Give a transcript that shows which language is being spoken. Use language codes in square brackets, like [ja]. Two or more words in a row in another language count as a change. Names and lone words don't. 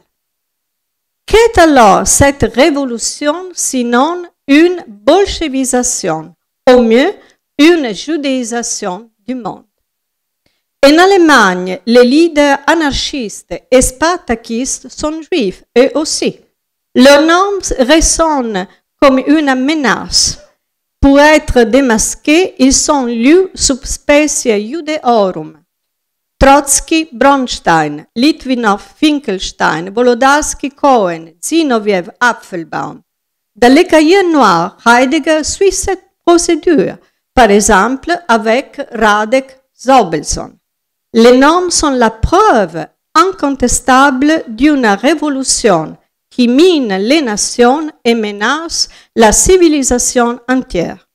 [fr] Qu'est alors cette révolution sinon une bolchevisation, au mieux une judaïsation du monde? En Allemagne, les leaders anarchistes et spartakistes sont juifs, eux aussi. Leur nom résonne comme une menace. Pour être démasqués, ils sont lus [la] sub specie Judeorum. [fr] Trotsky, Bronstein, Litvinov, Finkelstein, Volodarsky, Cohen, Zinoviev, Apfelbaum. Dans les cahiers noirs, Heidegger suit cette procédure, par exemple avec Radek Zobelson. Les noms sont la preuve incontestable d'une révolution qui mine les nations et menace la civilisation entière.